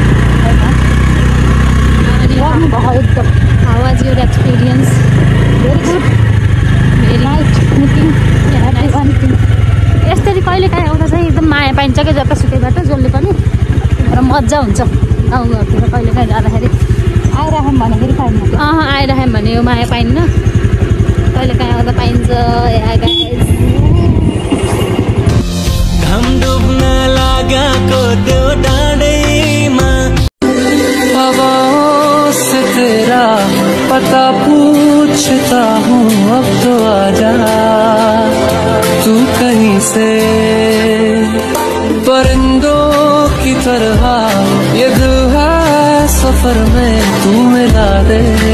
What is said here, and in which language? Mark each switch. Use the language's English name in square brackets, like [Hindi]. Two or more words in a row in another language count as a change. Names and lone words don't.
[Nepali] भयो एकदम [English] how was your experience very good very night meeting [Nepali] यसरी कहिले काहीँ आउँदा चाहिँ एकदम माया पाइन्छ क्या जतासुकैबाट जसले पनि र मजा हुन्छ गाउँघरतिर कहिले काहीँ जाँदाखेरि आइराख्यौँ भने फेरि पाइन्न आइराख्यौँ भने यो माया पाइन्न कहिले काहीँ आउँदा पाइन्छ घाम डुब्न लागेको त्यो डाँडैमा [Hindi] अब से तेरा पता पूछता हूँ अब तो आजा तू कहीं से परिंदों की तरह ये दिल है सफर में तू मिला दे